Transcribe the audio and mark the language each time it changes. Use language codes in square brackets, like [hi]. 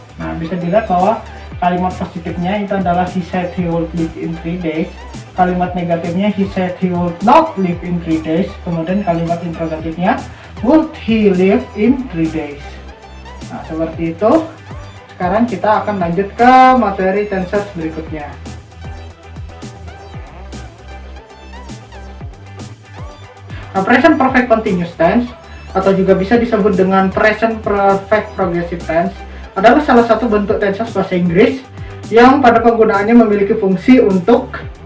[id] Nah, bisa dilihat bahwa kalimat positifnya itu adalah [en] he said he would live in 3 days. [id] Kalimat negatifnya [en] he said he would not live in 3 days. [id] Kemudian kalimat interrogatifnya [en] would he live in 3 days. [id] Nah, seperti itu. Sekarang kita akan lanjut ke materi tenses berikutnya. Nah, present perfect continuous tense atau juga bisa disebut dengan present perfect progressive tense adalah salah satu bentuk tenses bahasa Inggris yang pada penggunaannya memiliki fungsi untuk